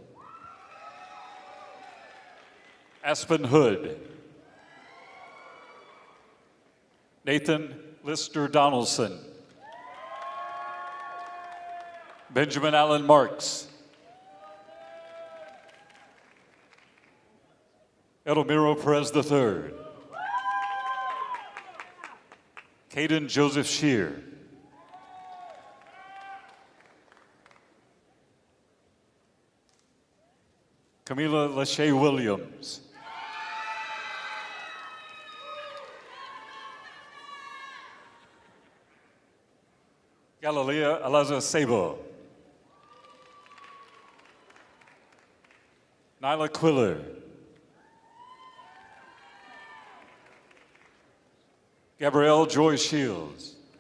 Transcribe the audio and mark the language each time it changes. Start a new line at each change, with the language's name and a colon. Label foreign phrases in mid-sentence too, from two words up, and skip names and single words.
English: Aspen Hood. Nathan Lister Donaldson. Benjamin Allen Marks. Edelmiro Perez III. Caden Joseph Shear. Camila Lachey Williams. Galilea Alaza Sabo. Nyla Quiller. Gabrielle Joy Shields.